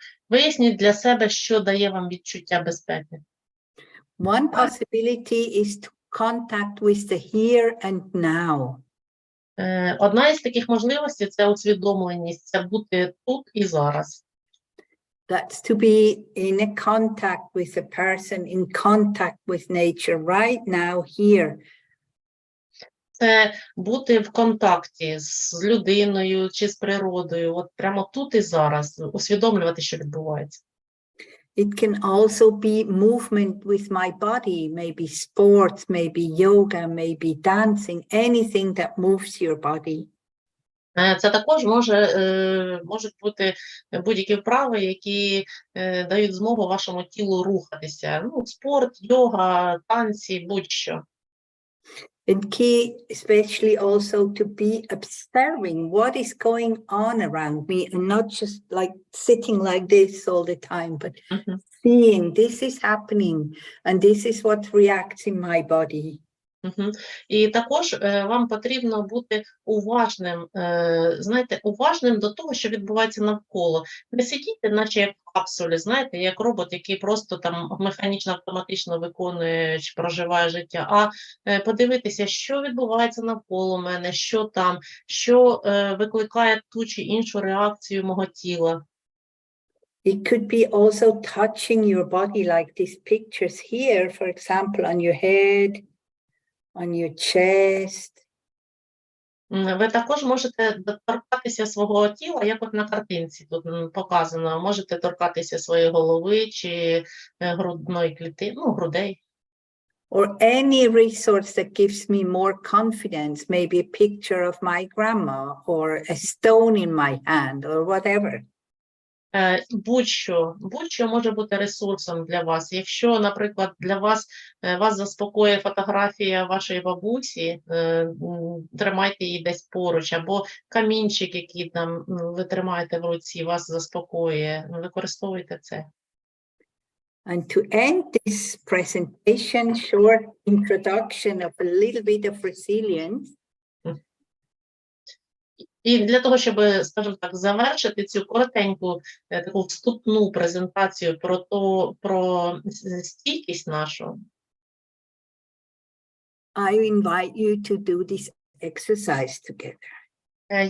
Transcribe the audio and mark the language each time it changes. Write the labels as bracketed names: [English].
[Ukrainian] Виясніть для себе, що дає вам відчуття безпеки. [English] One possibility is to contact with the here and now. [Ukrainian] Одна із таких можливостей – це усвідомленість, це бути тут і зараз. [English] That's to be in a contact with a person, in contact with nature, right now, here. [Ukrainian] Це бути в контакті з людиною чи з природою, от прямо тут і зараз, усвідомлювати, що відбувається. [English] It can also be movement with my body, maybe sports, maybe yoga, maybe dancing, anything that moves your body. [Ukrainian] Це також можуть бути будь-які вправи, які дають змогу вашому тілу рухатися. Спорт, йога, танці, будь-що. [English] And key, especially also to be observing what is going on around me and not just like sitting like this all the time, but seeing this is happening and this is what reacts in my body. [Ukrainian] І також вам потрібно бути уважним, уважним до того, що відбувається навколо. Не сидіти, наче як в капсулі, як робот, який просто там механічно, автоматично виконує чи проживає життя, а подивитися, що відбувається навколо мене, що там, що викликає ту чи іншу реакцію мого тіла. [English] It could be also touching your body, like these pictures here, for example, on your head, on your chest. [Ukrainian] Ви також можете торкатися свого тіла, як от на картинці тут показано. Можете торкатися своєї голови чи грудної клітини, ну, грудей. [English] Or any resource that gives me more confidence, maybe a picture of my grandma or a stone in my hand or whatever. [Ukrainian] Будь-що може бути ресурсом для вас. Якщо, наприклад, для вас заспокоює фотографія вашої бабусі, тримайте її десь поруч, або камінчик, який там ви тримаєте в руці, вас заспокоює, використовуйте це. [English] And to end this presentation, short introduction of a little bit of resilience. [Ukrainian] І для того, щоб, скажімо так, завершити цю коротеньку таку вступну презентацію про стійкість нашу, [English] I invite you to do this exercise together.